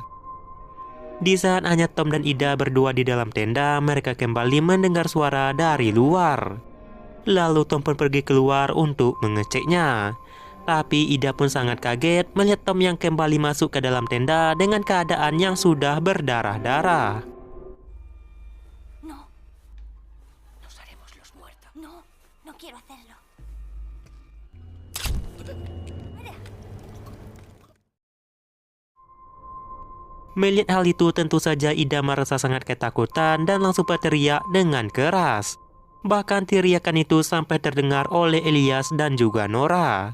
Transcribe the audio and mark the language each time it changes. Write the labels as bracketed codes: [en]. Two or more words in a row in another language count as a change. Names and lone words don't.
[id] Di saat hanya Tom dan Ida berdua di dalam tenda, mereka kembali mendengar suara dari luar. Lalu Tom pun pergi keluar untuk mengeceknya. Tapi Ida pun sangat kaget melihat Tom yang kembali masuk ke dalam tenda dengan keadaan yang sudah berdarah-darah. [es] No, Nos haremos los muertos. no, no quiero hacerlo. [id] Melihat hal itu, tentu saja Ida merasa sangat ketakutan dan langsung berteriak dengan keras. Bahkan teriakan itu sampai terdengar oleh Elias dan juga Nora.